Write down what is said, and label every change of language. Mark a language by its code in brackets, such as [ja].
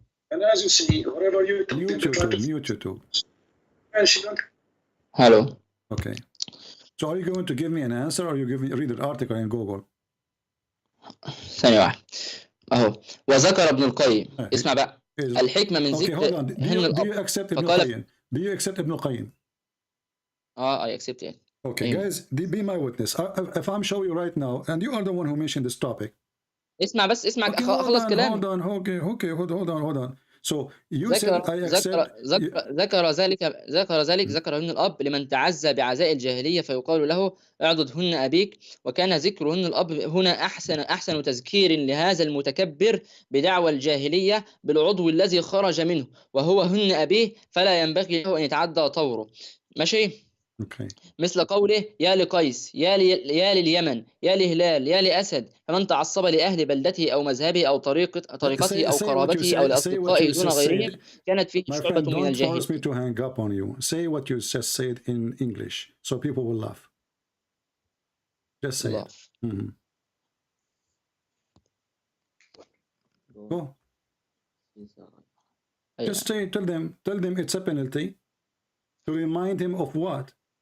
[en] And as you see, wherever you mute YouTube. Hello. Okay. So are you going to give me an answer, or are you read the article in Google? [ar] ثانية واحدة أهو. وذكر ابن القيم اسمع بقى الحكمة من ذكر. [en] Okay, hold on. Do you accept Ibn Qayyim? Do you accept Ibn Qayyim? I accept it. Okay, guys, be my witness. If I'm showing you right now, and you are the one who mentioned this topic. [ar] اسمع [en] Okay, [ar] خلص كلامي. [en] Hold on. So you said I accept. [ar] ذكر ذكرهن الأب لمن تعزى بعزاء الجاهلية فيقال له اعضدهن أبيك، وكان ذكرهن الأب هنا أحسن تذكير لهذا المتكبر بدعوى الجاهلية بالعضو الذي خرج منه وهو هن أبيه، فلا ينبغي له أن يتعدى طوره. ماشي؟ [en] Okay. [ar] مثل قوله يا لقيس، يا لليمن، يا لهلال، يا لأسد، فمن تعصب لأهل بلدته أو مذهبه أو طريقته أو قرابته أو لأصدقائه دون غيرهم كانت فيه شعبة من الجاهلية. [en] Don't force me to hang up on you. Say what you just said in English, so people will laugh. Just say it. Mm-hmm. Go. Just say, tell them it's a penalty to remind him of what?